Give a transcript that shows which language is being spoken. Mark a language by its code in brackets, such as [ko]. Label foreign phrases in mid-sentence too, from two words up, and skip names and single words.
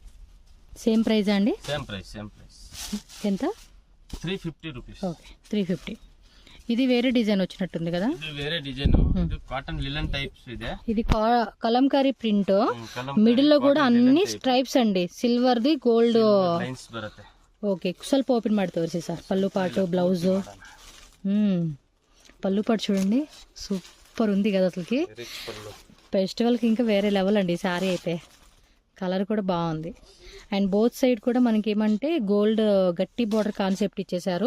[en] same price [te] అండి? [en] same price. [te] ఎంత? [en] 350 రూపీస్. [te] ఓకే, 350. ఇది వేరే డిజైన్ వచ్చినట్టుంది కదా? ఇది వేరే డిజైన్, ఇది [en] cotton linen types [te] ಇದೆ. ఇది కలంకారీ ప్రింట్, మిడిల్ లో కూడా అన్ని స్ట్రైప్స్ అండి, సిల్వర్ ది గోల్డ్ [kn] ಲೈನ್ಸ್ ಬರುತ್ತೆ. ఓకే, ಸ್ವಲ್ಪ ఓపెన్ ಮಾಡಿ ತೋರಿಸಿ ಸರ್. [te] పళ్ళు పాటు బ్లౌజ్, పళ్ళు పాటు చూడండి సూపర్ ఉంది కదా అసలుకి. ఫెస్టివల్కి ఇంకా వేరే లెవెల్ అండి సారీ అయితే. కలర్ కూడా బాగుంది. [en] and both side [te] కూడా మనకి ఏమంటే గోల్డ్ గట్టి [en] border concept [te] ఇచ్చేసారు.